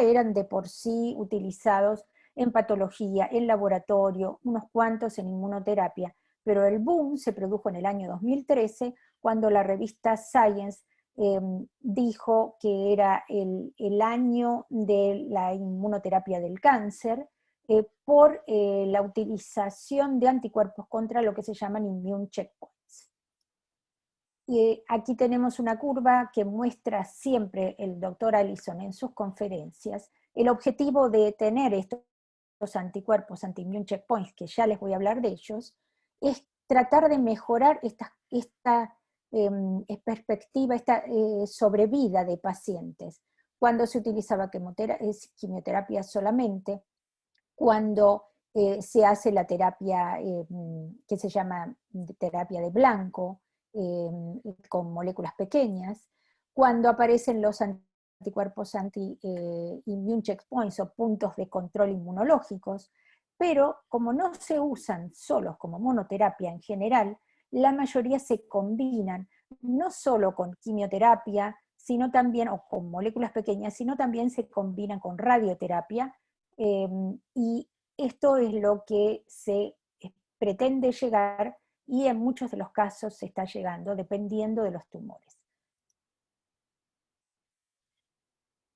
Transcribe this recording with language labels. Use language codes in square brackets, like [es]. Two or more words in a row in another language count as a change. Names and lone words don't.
[es] eran de por sí utilizados en patología, en laboratorio, unos cuantos en inmunoterapia, pero el boom se produjo en el año 2013, cuando la revista Science dijo que era el año de la inmunoterapia del cáncer, por la utilización de anticuerpos contra lo que se llaman [en] immune checkpoints. [es] Y aquí tenemos una curva que muestra siempre el doctor Allison en sus conferencias. El objetivo de tener estos anticuerpos, [en] anti-immune checkpoints, [es] que ya les voy a hablar de ellos, es tratar de mejorar esta perspectiva, esta sobrevida de pacientes. Cuando se utilizaba quimioterapia solamente, cuando se hace la terapia que se llama terapia de blanco, con moléculas pequeñas, cuando aparecen los anticuerpos [en] anti-immune checkpoints [es] o puntos de control inmunológicos, pero como no se usan solos como monoterapia en general, la mayoría se combinan no solo con quimioterapia, sino también, o con moléculas pequeñas, sino también se combinan con radioterapia, y esto es lo que se pretende llegar, y en muchos de los casos se está llegando, dependiendo de los tumores.